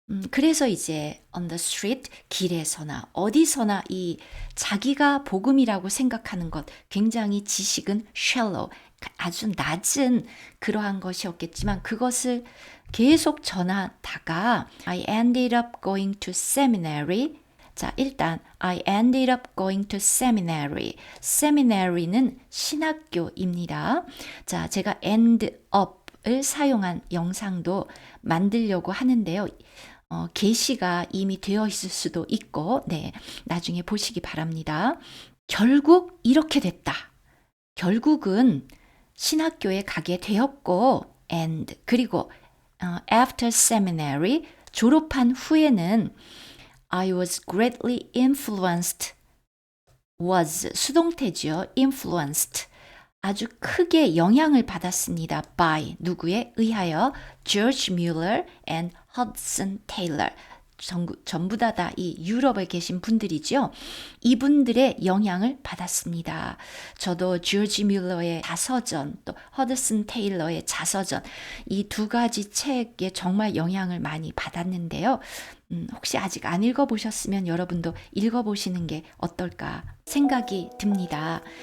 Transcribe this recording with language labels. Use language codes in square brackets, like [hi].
[ko] 그래서 이제 [en] on the street, [ko] 길에서나 어디서나 이 자기가 복음이라고 생각하는 것, 굉장히 지식은 shallow, 아주 낮은 그러한 것이었겠지만 그것을 계속 전하다가 [en] I ended up going to seminary. [ko] 자, 일단 [en] I ended up going to seminary. [ko] seminary는 신학교입니다. 자, 제가 end up을 사용한 영상도 만들려고 하는데요. 게시가 이미 되어 있을 수도 있고, 네, 나중에 보시기 바랍니다. 결국 이렇게 됐다. 결국은 신학교에 가게 되었고, and 그리고 [en] after seminary [ko] 졸업한 후에는 [en] I was greatly influenced. [ko] was 수동태죠. influenced. 아주 크게 영향을 받았습니다. [en] by [ko] 누구에 의하여 [en] George Mueller and Hudson Taylor. [ko] 전부 다 이 유럽에 계신 분들이죠. 이분들의 영향을 받았습니다. 저도 조지 뮬러의 자서전, 또 허드슨 테일러의 자서전, 이 두 가지 책에 정말 영향을 많이 받았는데요. 혹시 아직 안 읽어보셨으면 여러분도 읽어보시는 게 어떨까 생각이 듭니다.